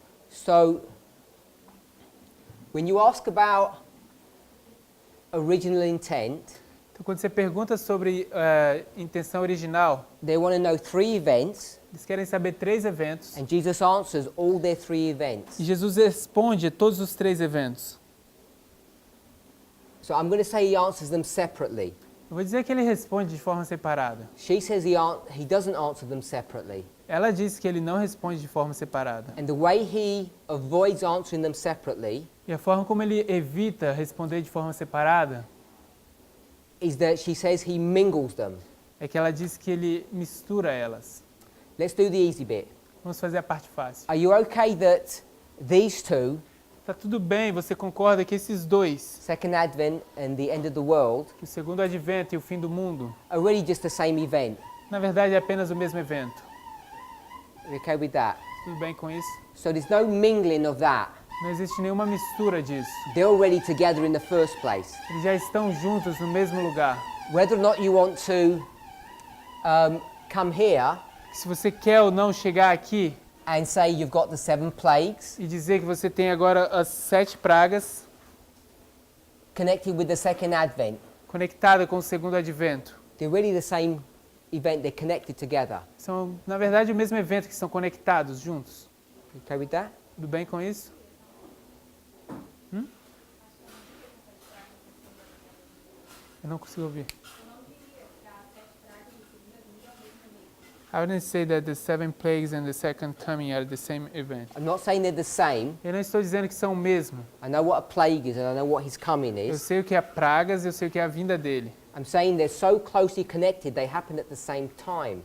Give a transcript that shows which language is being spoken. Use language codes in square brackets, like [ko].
[en] So, when you ask about original intent, [pt] Então, quando você pergunta sobre intenção original, [en] they want to know 3 events, [pt] eles querem saber 3 eventos. [en] and Jesus answers all their 3 events. [pt] E Jesus responde a todos os 3 eventos. [en] So I'm going to say he answers them separately. [pt] Eu vou dizer que ele responde de forma separada. [en] She says he doesn't answer them separately. [pt] Ela diz que ele não responde de forma separada. [en] And the way he avoids answering them separately [pt] E a forma como ele evita responder de forma separada [en] is that she says he mingles them. [pt] é que ela diz que ele mistura elas. [en] Let's do the easy bit. [pt] Vamos fazer a parte fácil. [en] Are you okay that these two, [pt] Tá tudo bem, você concorda que esses dois, [en] second advent and the end of the world, [pt] o segundo advento e o fim do mundo, [en] are really just the same event? [pt] na verdade é apenas o mesmo evento? [en] Are you okay with that? [pt] Tudo bem com isso? [en] So there's no mingling of that. [pt] Não existe nenhuma mistura disso. [en] They're already together in the first place. [pt] Eles já estão juntos no mesmo lugar. [en] Whether or not you want to come here [pt] Se você quer ou não chegar aqui [en] and say you've got the 7 plagues [pt] e dizer que você tem agora as 7 pragas [en] connected with the second advent, [pt] conectadas com o segundo advento, [en] they're really the same event. They're connected together. [pt] são, na verdade, o mesmo evento que estão conectados juntos. [en] You okay with that? [pt] Tudo bem com isso? Eu não consigo ouvir. [en] I wouldn't say that the 7 plagues and the second coming are the same event. I'm not saying they're the same. [pt] Eu não estou dizendo que são o mesmo. [en] I know what a plague is and I know what his coming [pt] Eu [en] is. [pt] sei o que é pragas, eu sei o que é a vinda dele. [en] I'm saying they're so closely connected they happen at the same time.